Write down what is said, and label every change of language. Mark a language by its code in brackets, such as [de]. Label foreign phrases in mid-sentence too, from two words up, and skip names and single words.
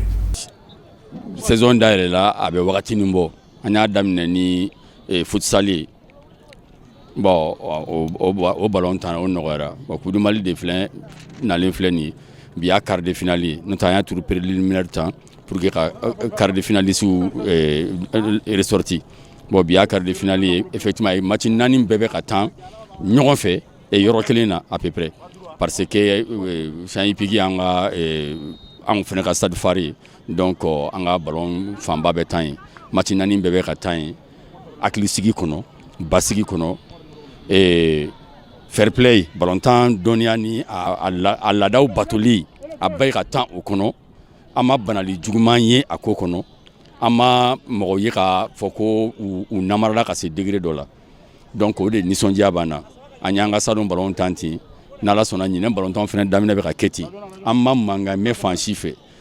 [bm] saison dayɛlɛ la a bɛ wagati min bɔ an y'a daminɛ ni futsal ye bon o ballon tan o nɔgɔyara bon Coupe du Mali de filɛ nalen filɛ nin ye bi y'a [fr] quart de finale [bm] ye n'o tɛ an y'a turu préliminaire tan pour que ka [fr] quart de finalistes ressorti [bm] bon bi y'a [fr] quart de finale [bm] ye effectivement match 4 bɛɛ bɛ ka tan ɲɔgɔn fɛ yɔrɔ kelen na [fr] à peu près parce que [bm] Saint-Pigi an ka anw fana ka stade phare ye donc an ka ballon fanba bɛ tan ye match 4 bɛɛ bɛ ka tan ye hakilisigi kɔnɔ basigi kɔnɔ [en] fair play [bm] ballon tan dɔnniya ni a laadaw batoli a bɛɛ ka tan o kɔnɔ an ma banali juguman ye a ko kɔnɔ an ma mɔgɔ ye ka fɔ ko u namarala ka se degré dɔ la donc o de nisɔndiya b'an na an y'an ka stade ballon tan ten n'Ala sɔnna ɲinɛ ballon tan fana daminɛ bɛ ka kɛ ten an ma mankan mɛn fan si fɛ